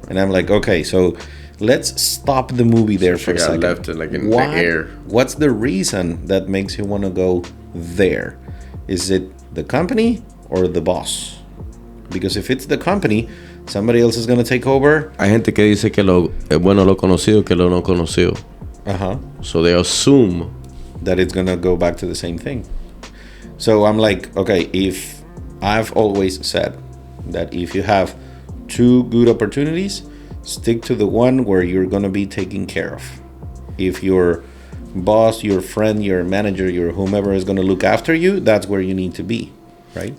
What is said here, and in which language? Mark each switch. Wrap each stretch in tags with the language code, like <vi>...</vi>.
<en>And I'm like, okay, so let's stop the movie there for a second. Left it like in the air. What's the reason that makes you want to go there? Is it the company or the boss? Because if it's the company, somebody else is gonna take over.</en> <es>Hay gente que dice que lo es bueno lo conocido que lo no conocido.</es> <en>So they assume that it's gonna go back to the same thing. So I'm like, okay, if I've always said that if you have two good opportunities, stick to the one where you're gonna be taken care of. If your boss, your friend, your manager, your whomever is gonna look after you, that's where you need to be, right?</en>